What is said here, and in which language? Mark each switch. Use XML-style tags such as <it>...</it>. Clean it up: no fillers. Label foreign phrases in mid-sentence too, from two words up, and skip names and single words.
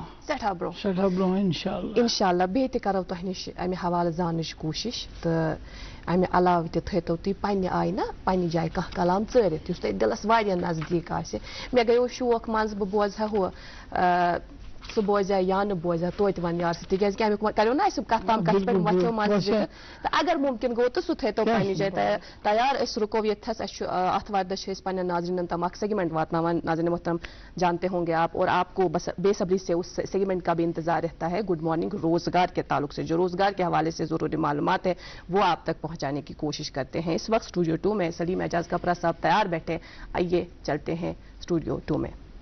<ks>سٮ۪ٹھاہ برٛونٛہہ اِنشاءاللہ بیٚیہِ تہِ کَرو تۄہہِ نِش اَمہِ حوالہٕ زاننٕچ کوٗشِش تہٕ اَمہِ علاوٕ تہِ تھٲیتو تُہۍ پنٛنہِ آیہِ نا پنٛنہِ جایہِ کانٛہہ کلام ژٲرِتھ یُس تۄہہِ دِلس واریاہ نزدیٖک آسہِ مےٚ گٔیو شوق منٛزٕ بہٕ بوزٕ ہا ہُہ سُہ بوزیا یا نہٕ بوزیا توتہِ وَن یار سۭتۍ تِکیٛازِ کہِ امیُک کریو نا اَسہِ کَتھ تام کَتھ پٮ۪ٹھ وۄتھیو منٛزٕ تہٕ اگر مُمکِن گوٚو تہٕ سُہ تھٲیتو پنٛنہِ جایہِ تیار أسۍ رُکو ییٚتھَس اَسہِ چھُ آتھوارِ دۄہ چھِ أسۍ پنٛنٮ۪ن ناظریٖنن تام اکھ سیگمنٹ واتناوان</ks> <ur>ناظریٖن محترم جانتے ہوں گے آپ اور آپ کو بس بے صبری سے اس سیگمنٹ کا بھی انتظار رہتا ہے گڈ مارننگ روزگار کے تعلق سے جو روزگار کے حوالے سے ضروری معلومات ہے وہ آپ تک پہنچانے کی کوشش کرتے ہیں اس وقت اسٹوڈیو 2 میں سلیم اعجاز کپرا صاحب تیار بیٹھے آئیے چلتے ہیں اسٹوڈیو 2 میں</ur>